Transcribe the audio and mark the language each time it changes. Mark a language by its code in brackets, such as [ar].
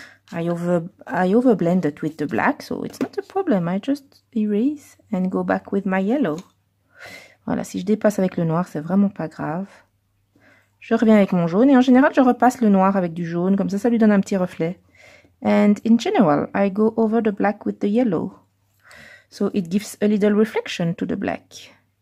[en] I overblend it with the black, so it's not a problem. I just erase and go back with my yellow. [fr] Voilà, si je dépasse avec le noir, c'est vraiment pas grave. Je reviens avec mon jaune et en général, je repasse le noir avec du jaune, comme ça lui donne un petit reflet. [en] And in general, I go over the black with the yellow. So it gives a little reflection to the black.